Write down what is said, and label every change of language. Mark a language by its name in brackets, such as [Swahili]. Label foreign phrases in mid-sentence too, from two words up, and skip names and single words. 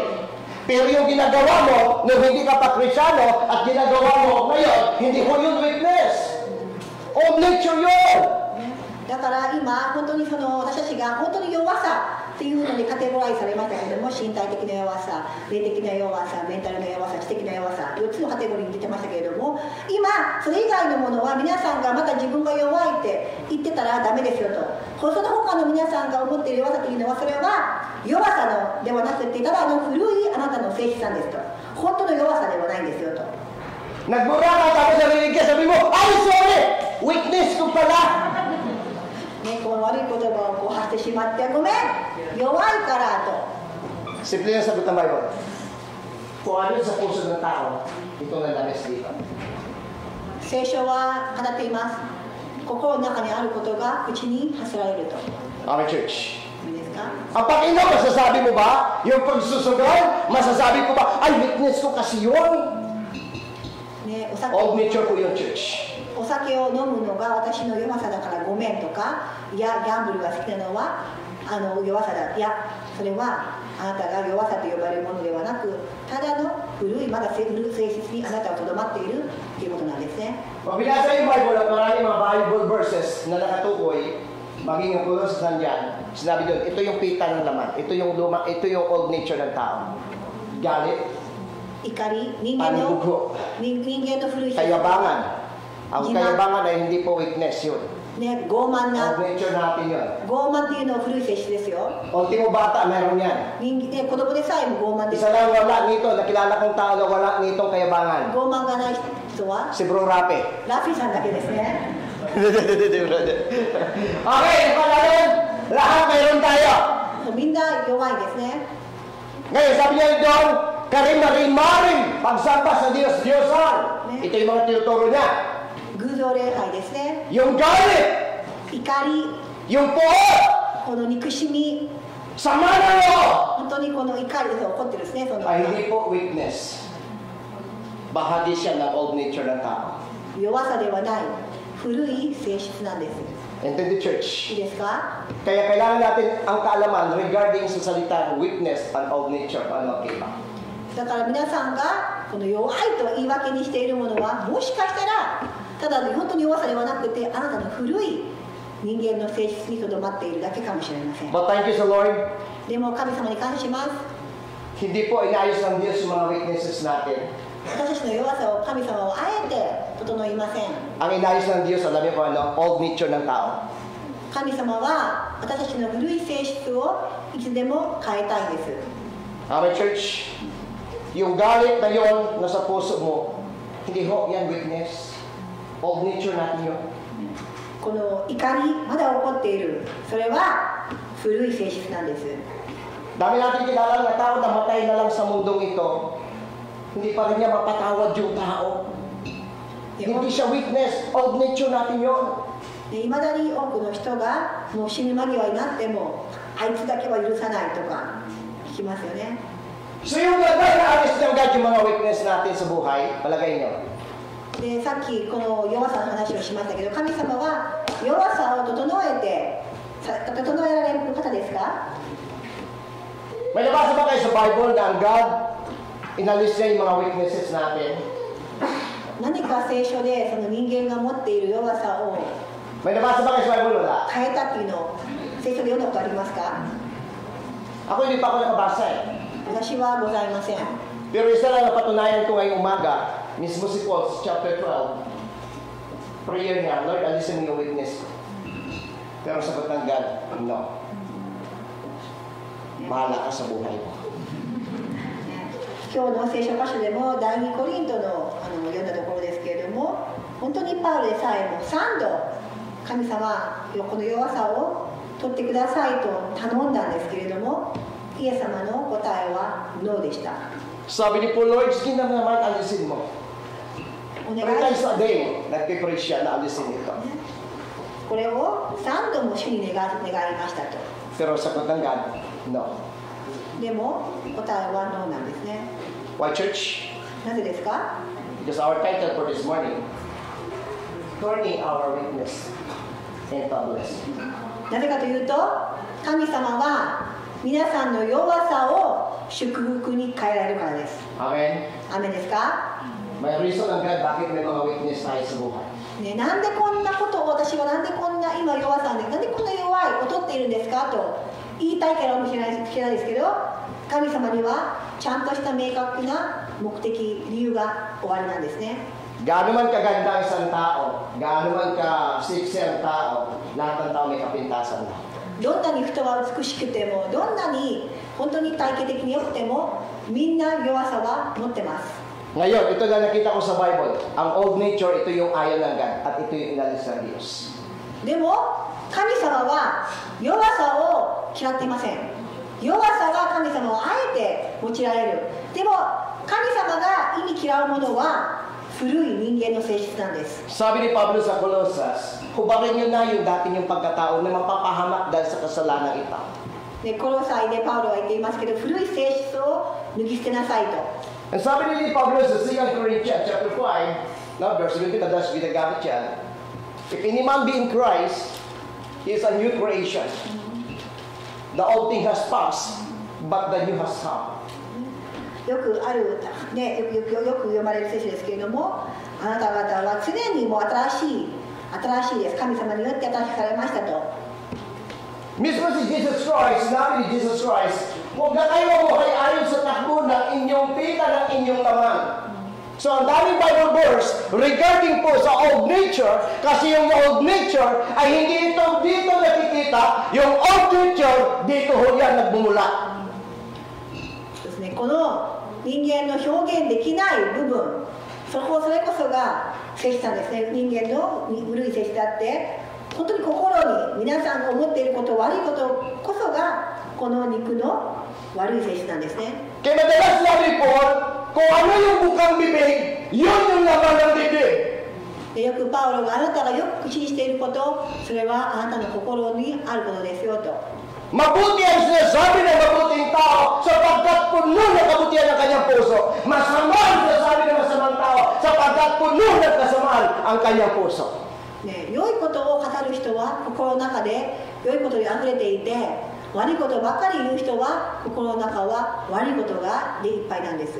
[Filipino] Pero yung ginagawa mo, nung hindi ka pa Kristyano, at ginagawa mo ngayon, hindi mo yung weakness. [English] Old nature [Filipino] yun. [Japanese] だから今本当にその私たちが本当に弱さっていうのにカテゴライズされましたけども、身体的な弱さ、霊的な弱さ、メンタルな弱さ、知的な弱さ、4つのカテゴリーに出てましたけれども、今それ以外のものは皆さんがまた自分が弱いって言ってたらダメですよと。その他の皆さんが思っている弱さというのは、それは弱さのではなくて、ただ古いあなたの性質なんですと。本当の弱さではないんですよと。 [Filipino] Nagmura ka tapos narinig ka, sabi mo, ay sorry, weakness ko pala. [Japanese] ね、この悪い言葉をこう発してしまってごめん弱いからと。 [Filipino] Simple yung sagot ng Bible. Kung ano sa puso ng tao, ito na lamis dito. [Japanese] 聖書は語っています。心の中にあることが口に発せられると。 [English] Amen, church. [Japanese] いいですか？ [Filipino] Ang pag-inom, masasabi mo ba? Yung pagsusugal, masasabi ko ba? Ay, weakness ko kasi yun. [Japanese] ね、 [English] Old nature [Filipino] ko yun, church. [Japanese] お酒を飲むのが私の弱さだからごめんとか、いやギャンブルが好きなのは弱さだ。いやそれはあなたが弱さと呼ばれるものではなく、ただの古いまだ古い性質にあなたはとどまっているということなんですね。 [Filipino] Pag binasa yung Bible at maraming mga [English] Bible verses [Filipino] na nakatukoy, maging yung Colossus nandyan, sinabi doon, ito yung pita ng laman, ito yung luma, ito yung [English] old nature [Filipino] ng tao. Galit, [Japanese] 怒り、人間の古い性質。 [Filipino] kayabangan. Ang kayabangan ay hindi po weakness yun. [Japanese] ね、傲慢 [English] Old [Japanese] な [Filipino] nature natin yun. [Japanese] 傲慢っていうのは古い性質ですよ。 [Filipino] Ultimo bata, meron yan. [Japanese] 子供でさえも傲慢です。 [Filipino] Isa lang wala nito, nakilala kong tao na wala nitong kayabangan. [Japanese] 傲慢がない人は [Filipino] Si Bro Rapi. [Japanese] ラフィさんだけですね。 [Filipino] Okay, palalim. Lahat mayroon tayo. [Japanese] みんな弱いですね。 [Filipino] Ngayon, sabi niya doon, karimari-maring pagsamba sa Diyos-Diyosan. Ito yung mga tinuturo niya. [Japanese] 偶像礼拝ですね。 [Filipino] Yung galit, [Japanese] 怒り、 [Filipino] yung poot, [Japanese] この憎しみ、 [Filipino] sama na loob, [Japanese] 本当にこの怒りで怒ってるですね。その [Filipino] ay hindi po weakness. Bahagi siya ng [English] old nature [Filipino] ng tao. [Japanese] 弱さではない古い性質なんです。 [English] And then the [Japanese] い [English] church. [Japanese] いですか？ [Filipino] Kaya kailangan natin ang kaalaman regarding sa salita [English] weakness and old nature. [Filipino] Ano ang kaiba? [Japanese] だから皆さんがこの弱いと言い訳にしているものは、もしかしたらただの本当に弱さではなくて、あなたの古い人間の性質にとどまっているだけかもしれません。 [English] But thank you sa Lord. [Japanese] でも神様に感謝します。 [Filipino] Hindi po inayos ng Diyos yung mga weaknesses natin. [Japanese] 私たちの弱さを神様はあえて整いません。 [Filipino] Ang inayos ng Diyos, alam niyo po ano, [English] old nature [Filipino] ng tao. [Japanese] 神様は私たちの古い性質をいつでも変えたいです。 [English] Amen, church. [Filipino] Yung galit na yon nasa puso mo, hindi ho yan weakness. [English] Old nature [Filipino] natin yun. [Japanese] この怒り、まだ起こっている。それは古い性質なんです。 [Filipino] Dami natin kilala na tao na matay na lang sa mundong ito. Hindi pa rin niya mapatawad yung tao. Hindi siya weakness. [English] Old nature [Filipino] natin yun. [Japanese] いまだに多くの人がもう死ぬ間際になってもあいつだけは許さないとか聞きますよね。 [Filipino] So yung gagawin na alis ng God yung mga weakness natin sa buhay, palagay niyo. [Japanese] でさっきこの弱さの話をしましたけど、神様は弱さを整えられる方ですか？ [Filipino] May nabasa ba kayo sa Bible na ang God inalis niya yung mga weaknesses natin? [Japanese] 何か聖書でその人間が持っている弱さを [Filipino] May nabasa ba kayo sa Bible? Wala. [Japanese] 変えたっていうのを聖書で読んだことありますか？ [Filipino] Ako hindi pa ako nakabasa eh. [Japanese] 私はございません。 [Filipino] Pero isa lang napatunayan ko ngayong umaga, mismo si Paul sa chapter 12. Prayer niya, Lord, alisin mo yung weakness ko. Pero sagot ng God, no. Mahala ka sa buhay mo. [Japanese] 今日の聖書箇所でも第2コリントの読んだところですけれども、本当にパウロでさえも3度神様この弱さを取ってくださいと頼んだんですけれども、イエス様の答えはノーでした。 [Filipino] Sabi ni Paul, Lord, sige na naman, alisin mo. [Japanese] お願 [English] Three [Japanese] い [English] times [Japanese] しま [English] a [Japanese] す。 [Filipino] day, nagpipreach siya na alisin ito. [Japanese] これを3度も主に願いましたと。 [Filipino] Pero sagot ng God, no. [Japanese] でも答えはノーなんですね。 [English] Why, church? [Japanese] なぜですか？ [English] Because our title for this morning, Turning Our Weakness into a Blessing. [Japanese] なぜかというと、神様は皆さんの弱さを祝福に変えられるからです。 [English] Amen? [Japanese] アメンですか？ [Filipino] May reason ng God bakit may mga weakness tayo sa buhay. [Japanese] ね、なんでこんなことを私はなんでこんな今弱さなんでこんな弱い劣っているんですかと言いたいからかもしれないですけど、神様にはちゃんとした明確な目的理由が終わりなんですね。 [Filipino] Gaano man kaganda ang isang tao, gaano man ka-sexy ang tao, lahat ng tao may kapintasan na. [Japanese] どんなに人が美しくてもどんなに本当に体系的に良くてもみんな弱さは持ってます。 [Filipino] Ngayon, ito na nakita ko sa Bible. Ang [English] old nature, [Filipino] ito yung ayaw ng God at ito yung inalis ng Diyos. [Japanese] でも神様は弱さを嫌っていません。弱さが神様をあえて用いられる。でも神様が意味嫌うものは古い人間の性質なんです。 [Filipino] Sabi ni Pablo sa Colossus, hubarin nyo na yung dati yung pagkatao na mapapahamak dahil sa kasalanan ito. [Japanese] でコロサイでパウロは言っていますけど、古い性質を脱ぎ捨てなさいと。 [Filipino] And sabi ni Pablo sa 2 Corinthians chapter 5, no, verse 17, madalas ginagamit yan. [English] If any man be in Christ, he is a new creation. The old thing has passed, but the new has come. [Japanese] よくある、ね、よく読まれる聖書ですけれども、あなた方は常にもう新しいです。神様によって新しくされましたと。 [Filipino] Mismo si Jesus Christ, sinabi ni Jesus Christ, huwag na kayo buhay ayon sa takbo ng inyong pita ng inyong laman. So ang daming [English] Bible verse [Filipino] regarding po sa [English] old nature, [Filipino] kasi yung [English] old nature [Filipino] ay hindi ito dito nakikita, yung [English] old nature [Filipino] dito ho yan nagmumula. [Japanese] ですね、この人間の表現できない部分、それこそが性質なんですね。人間の古い性質であって、本当に心に皆さんが思っていること、悪いことこそがこの肉の悪い性質なんですね。 [Filipino] Kaya madalas sabi po, kung ano yung bukang bibig, yun yung laman ng bibig. [Japanese] でよくパウロがあなたがよく口にしていること、それはあなたの心にあることですよと。 [Filipino] Mabuti ang sinasabi ng mabuting tao sapagkat puno ng kabutihan ng kanyang puso. Masama ang sinasabi ng masamang tao sapagkat puno ng kasamaan ang kanyang puso. [Japanese] ね、良いことを語る人は心の中で良いことにあふれていて、悪いことばかり言う人は心の中は悪いことがでいっぱいなんです。